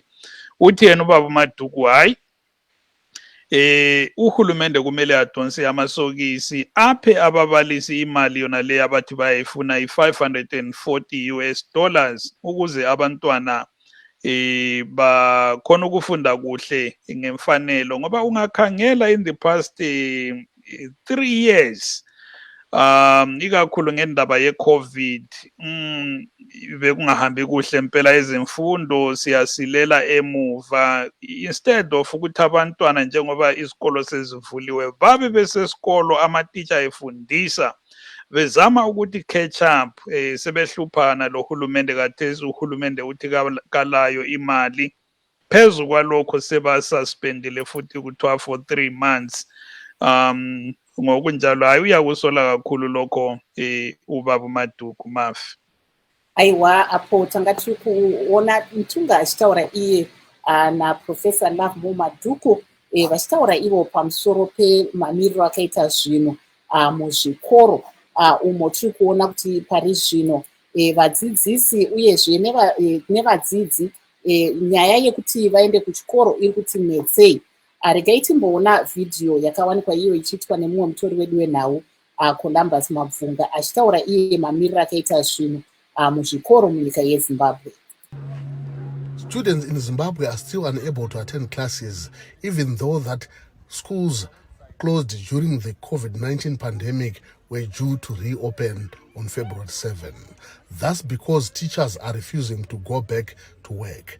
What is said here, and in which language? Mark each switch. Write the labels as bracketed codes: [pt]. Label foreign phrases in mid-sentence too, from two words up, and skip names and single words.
[nd] Uthi yena ubaba Madhuku hayi uhulumende kumele adonse amasokisi aphe ababalisi imali yona le abathi bayifuna $540 ukuze abantwana bakhona ukufunda kuhle ngemfanelo ngoba ungakhangela [en] in the past 3 years [nd] ikakhulu ngendaba ye-COVID bekungahambi kuhle impela ezemfundo, siyasilela emuva. [en] Instead of [nd] ukuthi abantwana njengoba izikolo sezivuliwe babe besesikolo amatitsha efundisa bezama ukuthi [en] catch up, [nd] sebehluphana lo hulumende kathesi. Uhulumende uthi kalayo imali, phezu kwalokho sebasuspendile futhi kuthiwa [en] for 3 months. [nd] Ngokunjalo hayi uyakusola kakhulu lokho ubaba Madhuku Mafi. [sn] Aiwa apo tangati kuona mtunga achitaura iye naProfessor Lovemore Madhuku vachitaura ivo pamusoro pemamiriro akaita zvino muzvikoro umo tiri kuona kuti pari zvino vadzidzisi uyezve nevadzidzi nyaya yekuti vaende kuchikoro iri kuti netsei. Regai timboona vhidhiyo yakawanikwa iyo ichiitwa nemumwe mutori wedu wenhau Columbus Mabvunga achitaura iye mamiriro akaita zvino muzvikoro munyika yeZimbabwe. [en] Students in Zimbabwe are still unable to attend classes, even though that schools closed during the COVID-19 pandemic were due to reopen on February 7. That's because teachers are refusing to go back to work.